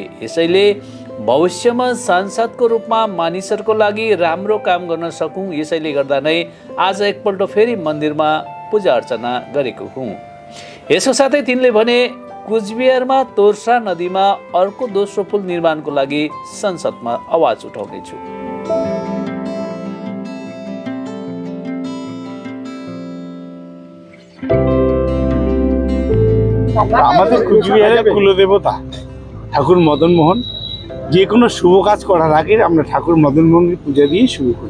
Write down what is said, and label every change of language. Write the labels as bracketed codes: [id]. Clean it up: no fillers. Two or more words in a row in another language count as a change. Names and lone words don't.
[ne] यसैले भविष्यमा सांसदको रूपमा मानिसहरूको लागि राम्रो काम गर्न सकौँ, यसैले गर्दा नै आज एकपल्ट फेरि मन्दिरमा पूजा अर्चना गरेको हुँ। यसको साथै तिनले भने, कुचबिहारमा तोर्सा नदीमा अर्को दोस्रो पुल निर्माणको लागि संसदमा आवाज उठाउनेछु। [bn] আমাদের কুচবিহারের কুলদেবতা ঠাকুর মদন মোহন, যে কোনো শুভ কাজ করার আগে আমরা ঠাকুর মদন মোহনকে পূজা দিয়ে শুরু করি।